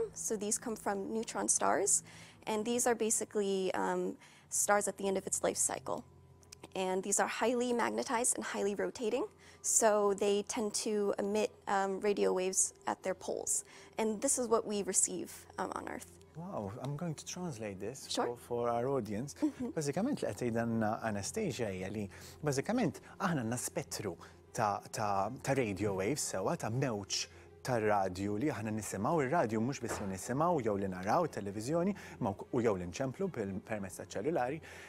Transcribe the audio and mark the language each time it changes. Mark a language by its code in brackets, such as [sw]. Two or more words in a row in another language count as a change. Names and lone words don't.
[en] So these come from neutron stars, and these are basically stars at the end of its life cycle. And these are highly magnetized and highly rotating, so they tend to emit radio waves at their poles. And this is what we receive on Earth. Wow, I'm going to translate this for our audience. [mt] Bażikament li qed tgħidilna Anastasia hija li bażikament aħna għandna spettru ta' [en] radio waves [mt] sewwa ta' mewġ tar-radju li aħna nisimgħu. Ir-radju mhux biss li nisimgħu jew li naraw televiżjoni u jew li nċemplu permezz taċ-ċellulari.